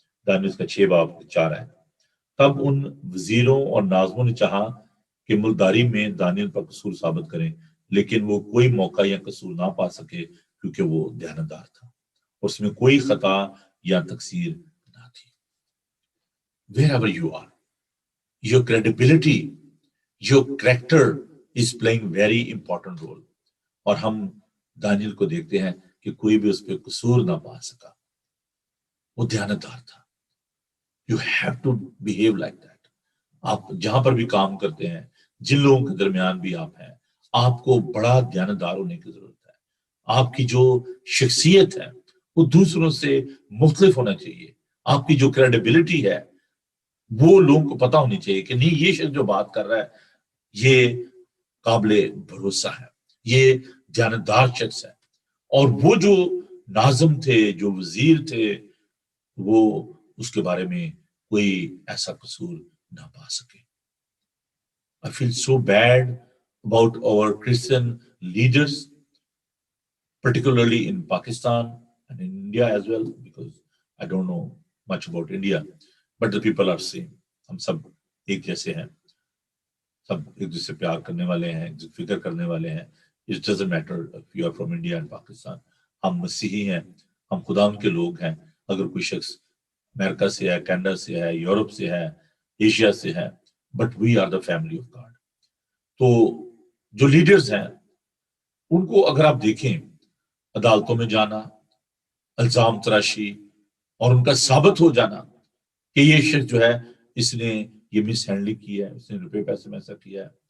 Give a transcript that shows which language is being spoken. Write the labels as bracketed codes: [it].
[ur] دانیل اس کا 6 باب 4 ہے. تب ان وزیروں اور ناظموں نے چاہا کہ ملکداری میں دانیل پر قصور ثابت کریں، لیکن وہ کوئی موقع یا قصور نہ پا سکے کیونکہ وہ دیانتدار تھا اور اس میں کوئی خطا یا تقصیر نہ تھی. [en] Wherever you are, your credibility, your character is playing very important role. [ur] اور ہم دانیل کو دیکھتے ہیں کہ کوئی بھی اس پہ قصور نہ پا سکا، وہ دیانتدار تھا. [en] You have to behave like that. [ur] آپ جہاں پر بھی کام کرتے ہیں، جن لوگوں کے درمیان بھی آپ ہیں، آپ کو بڑا دیانتدار ہونے کی ضرورت ہے. آپ کی جو شخصیت ہے وہ دوسروں سے مختلف ہونا چاہیے. آپ کی جو کریڈیبلٹی ہے وہ لوگوں کو پتا ہونی چاہیے کہ نہیں، یہ شخص جو بات کر رہا ہے یہ قابل بھروسہ ہے، یہ دیانتدار شخص ہے. اور وہ جو ناظم تھے، جو وزیر تھے، وہ اس کے بارے میں کوئی ایسا قصور نہ پا سکے. [en] I feel so bad about our Christian leaders, particularly in Pakistan and in India as well, because I don't know much about India, but the people are same. [ur] ہم سب ایک جیسے ہیں، سب ایک دوسرے سے پیار کرنے والے ہیں، فکر کرنے والے ہیں. [en] It doesn't matter if you are from India and Pakistan. [ur] ہم مسیحی ہیں، ہم خدا ان کے لوگ ہیں. اگر کوئی شخص امریکہ سے ہے، کینیڈا سے ہے، یورپ سے ہے، ایشیا سے ہے، [en] But we are the family of god. [ur] تو جو لیڈرز ہیں ان کو اگر آپ دیکھیں، عدالتوں میں جانا، الزام تراشی اور ان کا ثابت ہو جانا کہ یہ شخص جو ہے اس نے یہ مس ہینڈلنگ کی ہے، اس نے روپے پیسے میں ایسا کیا ہے.